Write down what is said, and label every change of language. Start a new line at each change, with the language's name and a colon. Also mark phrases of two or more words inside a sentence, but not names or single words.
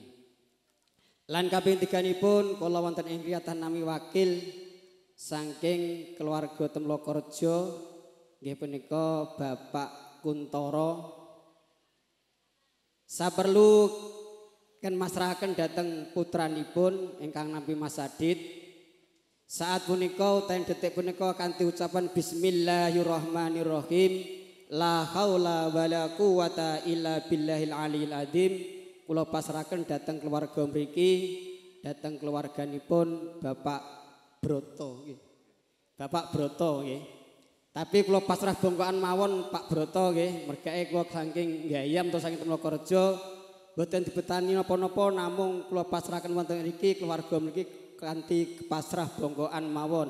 Javanese: Lan kaping tiganipun kula wonten ing riyatan nami wakil saking keluarga Temlokorjo nggih punika Bapak Kuntoro. Saperlu ken masrahaken dhateng putranipun ingkang nampi Mas Adit. Saat punika utawi detik punika kanthi ucapan bismillahirrahmanirrahim.
Arabic: لا حول ولا قوة إلا بالله العلي العظيم.
Javanese: Kula pasrahaken dhateng keluarga mriki, dhateng keluarganipun Bapak Broto nggih. Bapak Broto nggih. Tapi kula pasrah bongkoan mawon Pak Broto nggih, mergae kula saking Gayam utawa saking Temlokorjo boten dibetani napa-napa namung kula pasrahaken wonten mriki keluarga mriki kanthi pasrah bongkoan mawon.